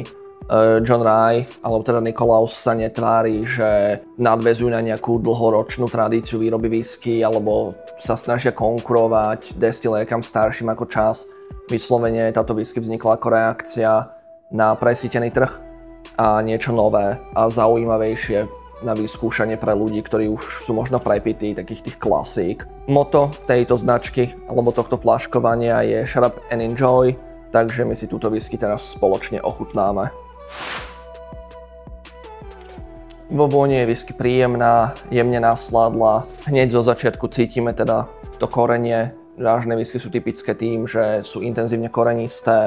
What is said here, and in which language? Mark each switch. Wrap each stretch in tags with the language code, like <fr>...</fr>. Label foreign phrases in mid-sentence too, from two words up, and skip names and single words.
<sk>John Rye, alebo teda Nikolaus sa netvári, že nadväzujú na nejakú dlhoročnú tradíciu výroby whisky alebo sa snažia konkurovať destilérkam starším ako čas. Vyslovene táto whisky vznikla ako reakcia na presýtený trh a niečo nové a zaujímavejšie na vyskúšanie pre ľudí, ktorí už sú možno prepití takých tých klasík. Motto tejto značky alebo tohto flaškovania je</sk> <en>Shut up and enjoy,</en> <sk>takže my si túto whisky teraz spoločne ochutnáme. Vo vôni je whisky príjemná, jemne nasládla. Hneď zo začiatku cítime teda to korenie. Rážne whisky sú typické tým, že sú intenzívne korenisté.</sk>